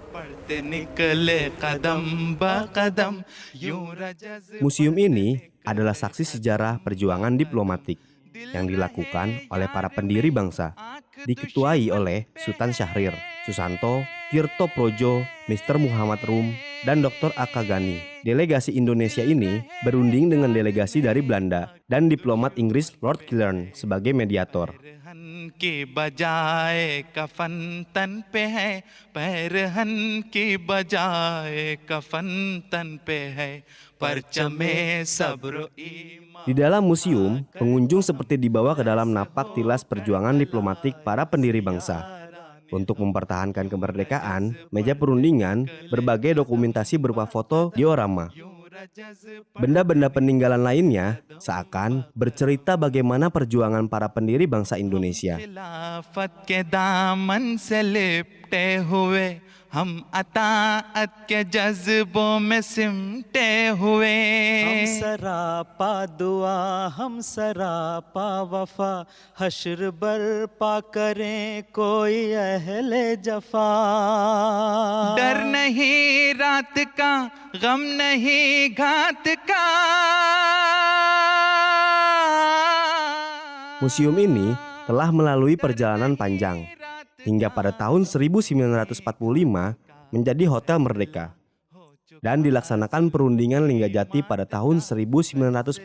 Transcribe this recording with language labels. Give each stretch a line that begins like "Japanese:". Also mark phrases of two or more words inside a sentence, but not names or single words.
Indonesian: Museum ini adalah saksi sejarah perjuangan diplomatik yang dilakukan oleh para pendiri bangsa, diketuai oleh Sultan Syahrir, Susanto, Tirto Projo, Mr. Muhammad Rum, dan Dr. Aka Gani. Delegasi Indonesia ini berunding dengan delegasi dari Belanda dan diplomat Inggris Lord Killarney sebagai mediator.
Urdu: کی بجائے کفن تن پہ ہے پیرہن کی بجائے کفن تن پہ ہے پرچمِ صبر ایمان.
Indonesian: Di dalam museum, pengunjung seperti dibawa ke dalam napak tilas perjuangan diplomatik para pendiri bangsa. Untuk mempertahankan kemerdekaan, meja perundingan, berbagai dokumentasi berupa foto, diorama, benda-benda peninggalan lainnya seakan bercerita bagaimana perjuangan para pendiri bangsa Indonesia.
Urdu: خلافت کے دامن سے لپٹے ہوئے ہم اطاعت کے جذبوں میں سمٹے ہوئے ہم سراپا دعا ہم سراپا وفا حشر برپا کریں کوئی اہلِ جفا ڈر نہیں رات کا غم نہیں گھات کا.
Indonesian: Museum ini telah melalui perjalanan panjang hingga pada tahun 1945 menjadi Hotel Merdeka dan dilaksanakan perundingan Linggajati pada tahun 1946.